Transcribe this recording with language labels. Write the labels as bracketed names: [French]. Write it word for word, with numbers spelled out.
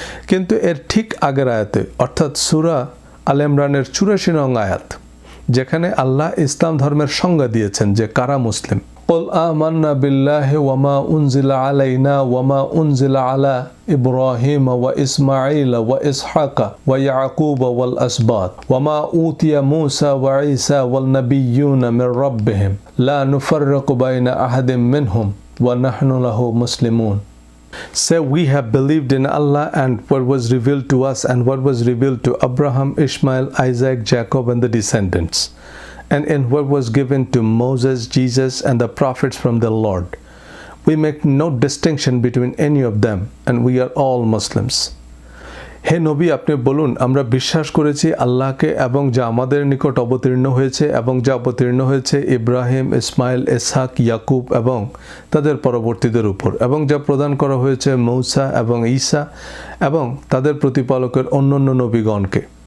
[Bangla] কিন্তু এর ঠিক আগের আয়াতে, অর্থাৎ সূরা আল ইমরানের চুরাশি নং আয়াত, যেখানে আল্লাহ ইসলাম ধর্মের সংজ্ঞা দিয়েছেন যে কারা মুসলিম, [Arabic] قل آمنا بالله وما أنزل علينا وما أنزل على إبراهيم وإسماعيل وإسحاق ويعقوب والأسباط وما أوتي موسى وعيسى والنبيون من ربهم لا نفرق بين أحد منهم ونحن له مسلمون. [English] So we have believed in Allah and what was revealed to us and what was revealed to Abraham, Ishmael, Isaac, Jacob and the descendants. And in what was given to Moses, Jesus, and the prophets from the Lord. We make no distinction between any of them, and we are all Muslims. [Bangla] হে নবী, আপনি বলুন, আমরা বিশ্বাস করেছি আল্লাহকে এবং যা আমাদের নিকট অবতীর্ণ হয়েছে এবং যা অবতীর্ণ হয়েছে ইব্রাহিম, ইসমাইল, ইসহাক, ইয়াকুব এবং তাদের পরবর্তীদের উপর, এবং যা প্রদান করা হয়েছে মূসা এবং ঈসা এবং তাদের প্রতিপালকের অন্যান্য নবীগণকে।